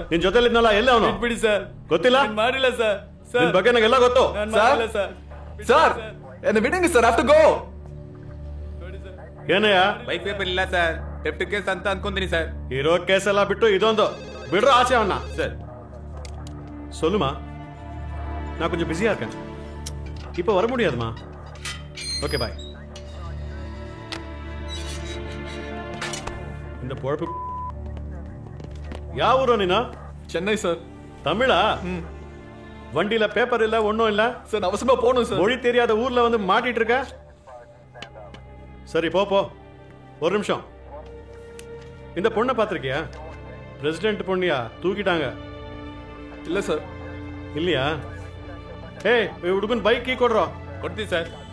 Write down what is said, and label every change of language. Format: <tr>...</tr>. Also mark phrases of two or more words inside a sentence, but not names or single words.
<kn>ನಿನ್ ಜೊತೆಲಿದ್ನಲ್ಲ ಎಲ್ಲ ಅವನು ಬಿಡಿ ಸರ್. ಗೊತ್ತಿಲ್ಲ ಮಾಡಿಲ್ಲ ಸರ್. ನಿನ್ ಬಗ್ಗೆ ನಂಗೆಲ್ಲ ಗೊತ್ತು. ಮಾಡಿಲ್ಲ ಸರ್. ಸರ್ ಎನ್ನ ಮೀಟಿಂಗ್ ಸರ್</kn> <en>after go.</en> <kn>ಏನಯ್ಯ ಬೈಕ್ ಪೇಪರ್ ಇಲ್ಲ ಸರ್,</kn> <en>theft case</en> <kn>ಅಂತ ಅನ್ಕೊಂತೀನಿ ಸರ್. ಇರೋ ಕೇಸ್ ಎಲ್ಲ ಬಿಟ್ಟು ಇದೊಂದು ಬಿಡ್ರು ಆಚೆ ಅವನ್ನ.</kn> <ta>சார் சொல்லுமா, நான் கொஞ்சம் பிஸியா இருக்கேன், இப்போ வர முடியாதுமா.</ta> <en>okay bye.</en> <ta>இந்த பொழப்பு</ta> <kn>ಯಾವ ಊರು ನೀನು?</kn> <ta>சென்னை சார். தமிழா? வண்டியில பேப்பர் இல்ல ஒன்னும் இல்ல சார் அவசரமா போகணும் சார். மொழி தெரியாத ஊர்ல வந்து மாட்டிட்டு இருக்க. சரி போ போ. ஒரு நிமிஷம். இந்த பொண்ணை பார்த்திருக்கியா? பிரசிடென்ட் பொண்ணியா? தூக்கிட்டாங்க. இல்ல சார். இல்லையா?</ta> <kn>ಏಯ್ ಹುಡುಗನ್ ಬೈಕ್ ಕೀ ಕೊಡ್ರೋ. ಕೊಡ್ತೀವಿ ಸರ್.</kn>